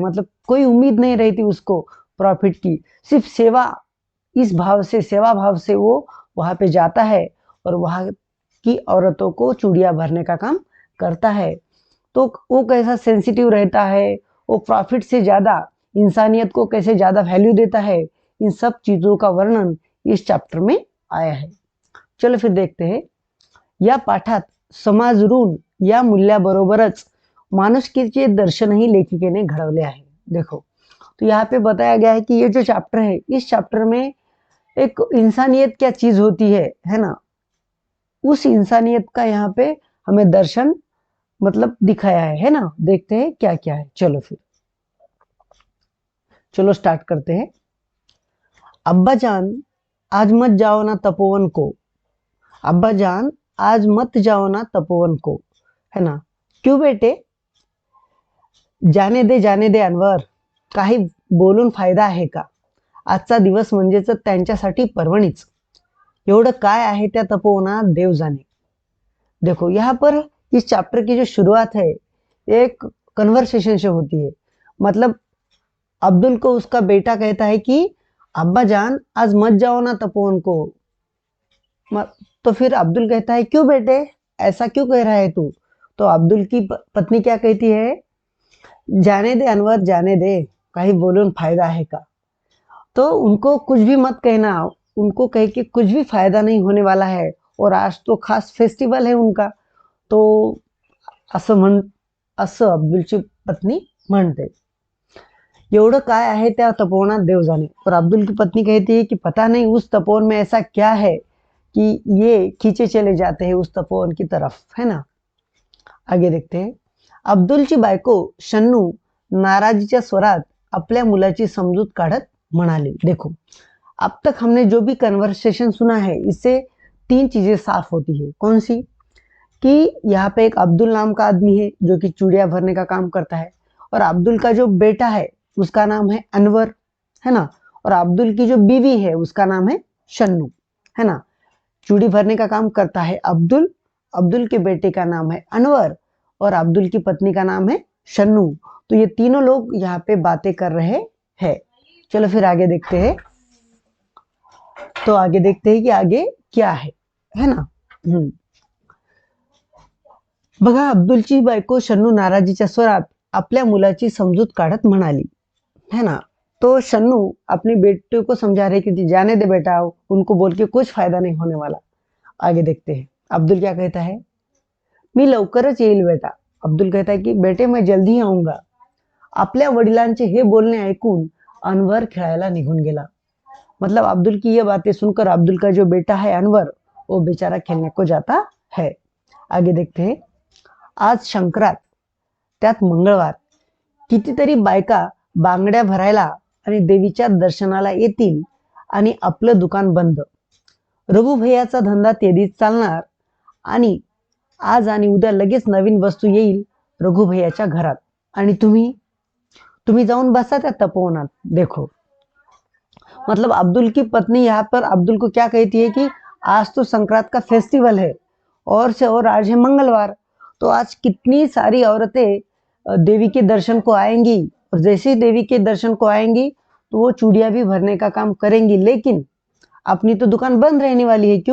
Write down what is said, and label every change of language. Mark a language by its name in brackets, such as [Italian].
[Hindi] मतलब कोई उम्मीद नहीं रहती उसको प्रॉफिट की, सिर्फ सेवा, इस भाव से, सेवा भाव से वो वहां पे जाता है और वहां की औरतों को चूड़ियां भरने का काम करता है। तो वो कैसा सेंसिटिव रहता है, वो प्रॉफिट से ज्यादा इंसानियत को कैसे ज्यादा वैल्यू देता है, इन सब चीजों का वर्णन इस चैप्टर में आया है। चलो फिर देखते हैं। [Marathi] या पाठात समाज ऋण या मूल्याबरोबरच माणुसकीचे दर्शनही लेखिकेने घडवले आहे। [Hindi] देखो, तो यहाँ पे बताया गया है कि ये जो चैप्टर है, इस चैप्टर में एक इंसानियत क्या चीज होती है ना, उस इंसानियत का यहाँ पे हमें दर्शन मतलब दिखाया है ना। देखते हैं क्या क्या है। चलो फिर, चलो स्टार्ट करते हैं। अब्बा जान आज मत जाओ ना तपोवन को, अब्बा जान आज मत जाओ ना तपोवन को, है ना। क्यों बेटे? [Marathi] जाने दे अनवर, काही बोलून फायदा आहे का? आजचा दिवस म्हणजेच त्यांच्यासाठी पर्वणीच, एवढं काय आहे त्या तपोवनात देव जाणे। [Hindi] देखो, यहाँ पर इस चैप्टर की जो शुरुआत है एक कन्वर्सेशन से होती है। मतलब अब्दुल को उसका बेटा कहता है कि अब्बा जान आज मत जाओ ना तपोवन को। तो फिर अब्दुल कहता है क्यों बेटे, ऐसा क्यों कह रहा है तू। तो अब्दुल की पत्नी क्या कहती है, जाने दे अनवर जाने दे, कहीं बोलून फायदा है का। तो उनको कुछ भी मत कहना, उनको कह के कुछ भी फायदा नहीं होने वाला है, और आज तो खास फेस्टिवल है उनका। [Marathi] तो असं अब्दुलची पत्नी म्हणते। एवढं काय आहे त्या तपोवनात देव जाने। [Hindi] और अब्दुल की पत्नी कहती है कि पता नहीं उस तपोवन में ऐसा क्या है कि ये खींचे चले जाते हैं उस तपोवन की तरफ, है ना। आगे देखते हैं। [Marathi] अब्दुलची बायको शन्नू नाराजीच्या स्वरात आपल्या मुलाची समजूत काढत म्हणाली। [Hindi] देखो, अब तक हमने जो भी कन्वर्सेशन सुना है इससे तीन चीजें साफ होती है। कौन सी, कि यहाँ पे एक अब्दुल नाम का आदमी है जो कि चूड़िया भरने का काम करता है, और अब्दुल का जो बेटा है उसका नाम है अनवर, है ना। और अब्दुल की जो बीवी है उसका नाम है शन्नू, है ना। चूड़ी भरने का काम करता है अब्दुल, अब्दुल के बेटे का नाम है अनवर, और अब्दुल की पत्नी का नाम है शन्नू। तो ये तीनों लोग यहाँ पे बातें कर रहे हैं। चलो फिर आगे देखते हैं। तो आगे देखते हैं कि आगे क्या है ना। [Marathi] बघा, अब्दुलची बायको शन्नू नाराजीच्या स्वरात आपल्या मुलाची समजूत काढत म्हणाली, [Hindi] है ना। तो शन्नू अपने बेटे को समझा रहे कि जाने दे बेटा, उनको बोल के कुछ फायदा नहीं होने वाला। आगे देखते हैं अब्दुल क्या कहता है, [Marathi] मी लवकरच येईल बेटा। [Hindi] अब्दुल कहता है कि बेटे मैं जल्दी ही आऊंगा। [Marathi] आपल्या वडिलांचे हे बोलणे ऐकून अनवर खेळायला निघून गेला। [Hindi] मतलब अब्दुल की ये बातें सुनकर अब्दुल का जो बेटा है अनवर, वो बेचारा खेलने को जाता है। आगे देखते हैं। [Marathi] आज संक्रांत, त्यात मंगळवार, कितीतरी बायका बांगड्या भरायला आणि देवीच्या दर्शनाला येतील आणि आपलं दुकान बंद। रघु भैयाचा धंदा तेजीत चालणार आणि आज आणि उद्या लगेच नवीन वस्तू येईल रघु भैयाच्या घरात, आणि तुम्ही जाऊन बसा त्या तपोवनात। [Hindi] देखो, मतलब अब्दुल की पत्नी यहाँ पर अब्दुल को क्या कहती है कि आज तो संक्रांत का फेस्टिवल है, और से और आज है मंगलवार, तो आज कितनी सारी औरतें देवी के दर्शन को आएंगी, और जैसे ही देवी के दर्शन को आएंगी तो वो चूड़ियाँ भी भरने का काम करेंगी, लेकिन अपनी तो दुकान बंद रहने वाली है।